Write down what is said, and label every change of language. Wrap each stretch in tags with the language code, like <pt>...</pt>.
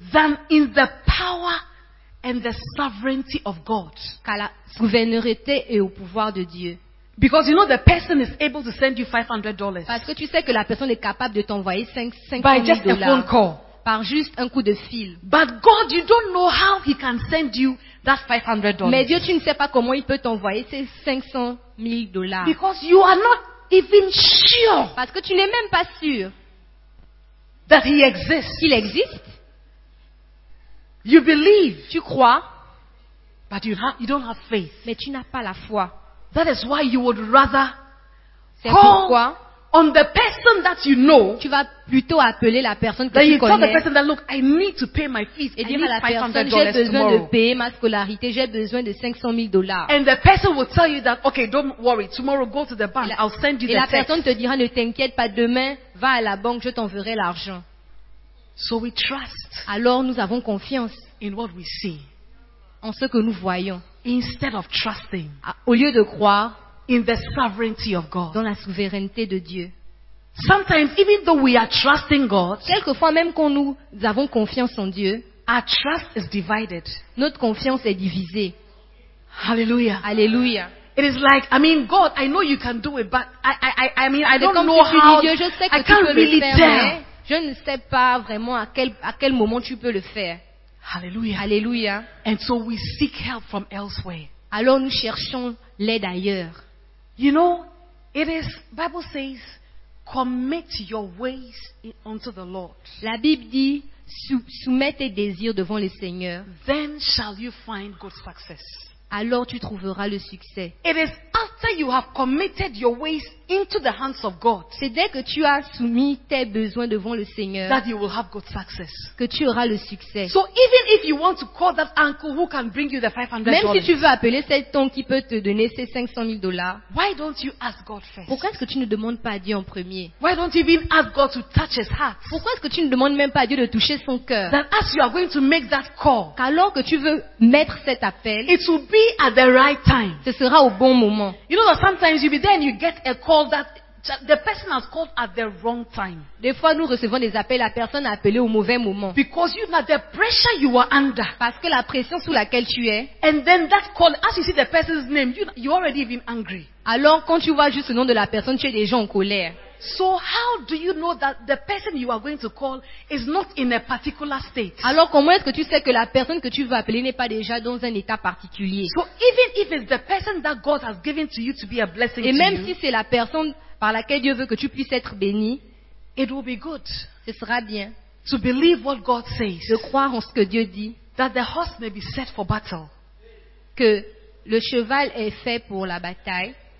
<en>than in the power and the sovereignty of God.</en> <fr>Qu'à la souveraineté et au pouvoir de Dieu.</fr> <en>Because you know the person is able to send you $500.</en> <fr>Parce que tu sais que la personne est capable de t'envoyer 500</fr> <en>by just</en> <fr>dollars</fr> <en>a phone call.</en> <fr>Par juste un coup de fil.</fr> <en>But God, you don't know how he can send you that $500.</en> <fr>Mais Dieu, tu ne sais pas comment il peut t'envoyer ces 500 000 dollars.</fr> <en>Because you are not even sure.</en> <fr>Parce que tu n'es même pas sûr.</fr> <en>That he exists.</en> <fr>Qu'il existe.</fr> <en>You believe.</en> <fr>Tu crois.</fr> <en>But you don't have faith.</en> <fr>Mais tu n'as pas la foi.</fr> <en>That is why you would rather</en> <fr>c'est pourquoi</fr> <en>on the person that you know,</en> <fr>tu vas plutôt appeler la personne que</fr> <en>that</en> <fr>tu</fr> <en>you</en> <fr>connais.</fr> <en>Tell the person that, look, I need to pay my fees.</en> <fr>Et dire à la personne, j'ai besoin</fr> <en>tomorrow.</en> <fr>De payer ma scolarité, j'ai besoin de 500 000 dollars.</fr> <en>And the person will tell you that, okay, don't worry, tomorrow go to the bank, I'll send you the text.</en> <fr>Et la personne te dira, ne t'inquiète pas, demain, va à la banque, je t'enverrai l'argent.</fr> <en>So we trust.</en> <fr>Alors nous avons confiance</fr> <en>in what we see.</en> <fr>En ce que nous voyons.</fr> <en>Instead of trusting,</en> <fr>au lieu de croire,</fr> <en>in the sovereignty of God,</en> <fr>dans la souveraineté de Dieu.</fr> <en>Sometimes, even though we are trusting God,</en> <fr>quelquefois même quand nous avons confiance en Dieu,</fr> <en>our trust is divided.</en> <fr>Notre confiance est divisée. Hallelujah. Hallelujah.</fr> <en>It is like, I mean, God, I know you can do it, but I don't</en> <fr>comme</fr> <en>know</en> <fr>si</fr> <en>how.</en> <fr>Dieu, je sais que</fr> <en>I can't really</en> <fr>faire,</fr> <en>tell.</en> <fr>Je ne sais pas vraiment à quel moment tu peux le faire. Hallelujah. Hallelujah.</fr> <en>And so we seek help from elsewhere.</en> <fr>Alors nous cherchons l'aide ailleurs.</fr> <en>You know, it is, Bible says, commit your ways unto the Lord.</en> <fr>La Bible dit, soumets tes désirs devant le Seigneur.</fr> <en>Then shall you find good success.</en> <fr>Alors tu trouveras le succès.</fr> <en>It is after you have committed your ways into the hands of God.</en> <fr>C'est dès que tu as soumis tes besoins devant le Seigneur</fr> <en>that you will have good success.</en> <fr>Que tu auras le succès.</fr> <en>So even if you want to call that uncle who can bring you the $500.</en> <fr>Même si tu veux appeler cet oncle qui peut te donner ces 500 000 dollars.</fr> <en>Why don't you ask God first?</en> <fr>Pourquoi est-ce que tu ne demandes pas à Dieu en premier?</fr> <en>Why don't you even ask God to touch his heart?</en> <fr>Pourquoi est-ce que tu ne demandes même pas à Dieu de toucher son cœur?</fr> <en>That as you are going to make that call.</en> <fr>Qu'alors que tu veux mettre cet appel.</fr> <en>It will be at the right time.</en> <fr>Ce sera au bon moment.</fr> <en>You know that sometimes you'll be there and you get a call that the person has called at the wrong time.</en> <fr>Des fois nous recevons des appels, la personne a appelé au mauvais moment.</fr> <en>Because you know the pressure you are under.</en> <fr>Parce que la pression sous laquelle tu es.</fr> <en>And then that call, as you see the person's name, you already been angry.</en> <fr>Alors quand tu vois juste le nom de la personne, tu es déjà en colère.</fr> <en>So how do you know that the person you are going to call is not in a particular state?</en> <fr>Alors comment est-ce que tu sais que la personne que tu veux appeler n'est pas déjà dans un état particulier?</fr> <en>So even if it's the person that God has given to you to be a blessing to you.</en> <fr>Et même si c'est la personne par laquelle Dieu veut que tu puisses être béni,</fr> <en>it will be good.</en> <fr>Ce sera bien.</fr> <en>To believe what God says.</en> <fr>De croire en ce que Dieu dit.</fr> <en>That the horse may be set for battle.</en> <fr>Que le cheval est fait pour la bataille.</fr>